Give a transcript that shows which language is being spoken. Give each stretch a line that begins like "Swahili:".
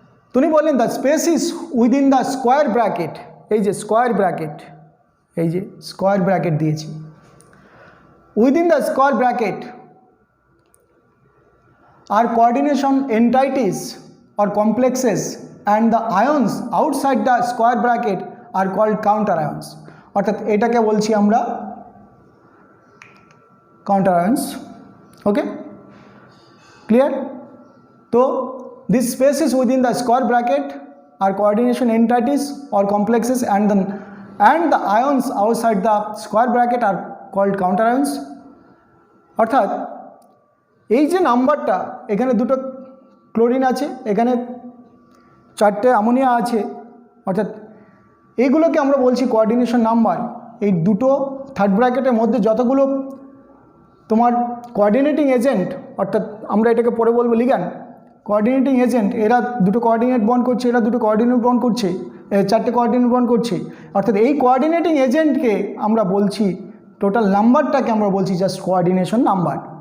Bangla: তো উনি বললেন
English: the space is within the square bracket,
Bangla: এই যে স্কোয়ার ব্র্যাকেট, এই যে স্কোয়ার ব্র্যাকেট দিয়েছি,
English: within the square bracket আর coordination entities or complexes and the ions outside the square bracket are called counter ions,
Bangla: অর্থাৎ এটাকে বলছি আমরা
English: counter ions। Okay, clear? তো this space is within the square bracket are coordination entities or complexes and the ions outside the square bracket are called counter ions।
Bangla: অর্থাৎ এই যে নাম্বারটা, এখানে 2টো ক্লোরিন আছে, এখানে 4টে অ্যামোনিয়া আছে, অর্থাৎ এইগুলোকে আমরা বলছি কোঅর্ডিনেশন নাম্বার। এই 2টো থার্ড ব্র্যাকেটের মধ্যে যতগুলো তোমার কোঅর্ডিনেটিং এজেন্ট, অর্থাৎ আমরা এটাকে পরে বলবো লিগ্যান্ড, কোঅর্ডিনেটিং এজেন্ট, এরা 2টো কোঅর্ডিনেট বন্ড করছে, এরা 2টো কোঅর্ডিনেট বন্ড করছে, 4টে কোঅর্ডিনেট বন্ড করছে, অর্থাৎ এই কোঅর্ডিনেটিং এজেন্টকে আমরা বলছি, টোটাল নাম্বারটাকে আমরা বলছি জাস্ট কোঅর্ডিনেশন নাম্বার।